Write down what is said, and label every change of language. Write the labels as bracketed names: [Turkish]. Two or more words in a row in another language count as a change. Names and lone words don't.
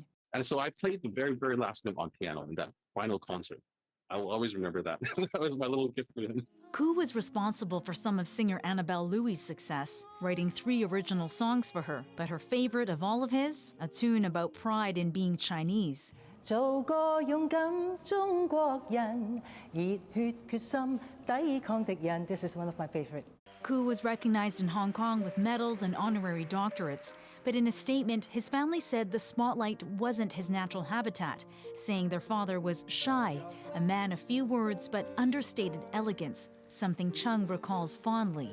[English] And so I played the very, very last note on piano in that final concert. I will always remember that. That was my little gift to him. Koo was responsible for some of singer Annabelle Louis' success, writing 3 original songs for her, but her favorite of all of his, a tune about pride in being Chinese. [Cantonese] 做個勇敢中國人，熱血決心抵抗敵人. [English] This is one of my favorite. Koo was recognized in Hong Kong with medals and honorary doctorates. But in a statement, his family said the spotlight wasn't his natural habitat, saying their father was shy, a man of few words but understated elegance, something Chung recalls fondly.